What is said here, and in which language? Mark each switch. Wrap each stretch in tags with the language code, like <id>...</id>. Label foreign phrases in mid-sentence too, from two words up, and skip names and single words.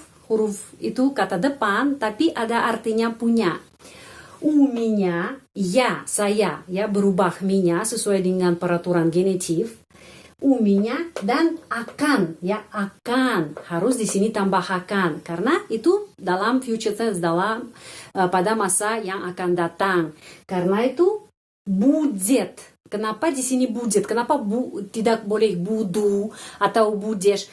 <id>Huruf itu kata depan, tapi ada artinya punya.</id> <ru>У меня, я,</ru> <id>saya, ya, berubah меня sesuai dengan peraturan genitif.</id> <ru>У меня</ru> <id>dan akan, ya, akan harus di sini tambah akan karena itu dalam</id> <en>future tense,</en> <id>dalam pada masa yang akan datang. Karena itu будет. Kenapa di sini будет? Kenapa tidak boleh budu atau budeš?</id>